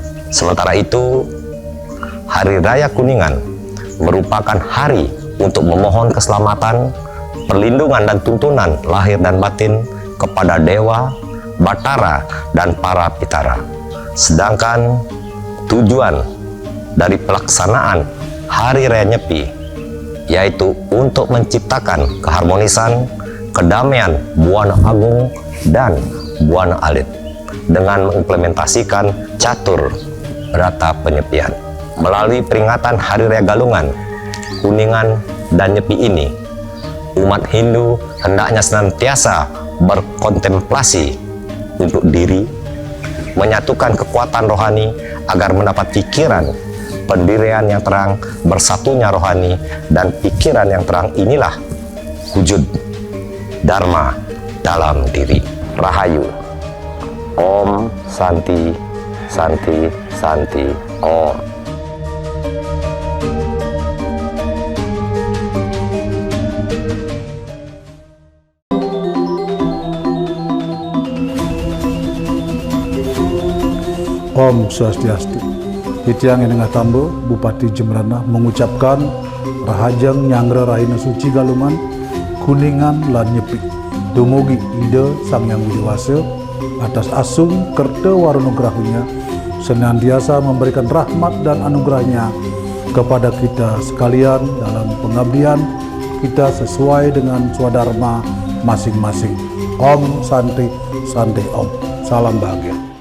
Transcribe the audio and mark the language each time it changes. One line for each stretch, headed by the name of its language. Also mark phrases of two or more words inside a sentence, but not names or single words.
Indonesian: Sementara itu, Hari Raya Kuningan merupakan hari untuk memohon keselamatan, perlindungan dan tuntunan lahir dan batin kepada Dewa, Batara, dan para Pitara. Sedangkan tujuan dari pelaksanaan Hari Raya Nyepi yaitu untuk menciptakan keharmonisan, kedamaian Buana Agung dan Buana Alit dengan mengimplementasikan catur berata penyepian. Melalui peringatan Hari Raya Galungan, Kuningan, dan Nyepi ini, umat Hindu hendaknya senantiasa berkontemplasi untuk diri, menyatukan kekuatan rohani agar mendapat pikiran pendirian yang terang, bersatunya rohani dan pikiran yang terang inilah wujud Dharma dalam diri.
Sanskrit: Rahayu. Om Santi, Santi, Santi, Om. Om Swastiastu.
Balinese: Titiang Enengah Tambo, Bupati Jembrana mengucapkan Rahajeng Nyangre Rahina Suci Galungan, Kuningan lan Nyepi. Dumugi ide
Indonesian: Sang Hyang Widiwasa atas asung kerta warunugrahunya senantiasa memberikan rahmat dan anugerahnya kepada kita sekalian dalam pengabdian kita sesuai dengan swadharma masing-masing.
Sanskrit: Om Santi, Santi Om.
Indonesian: Salam bahagia.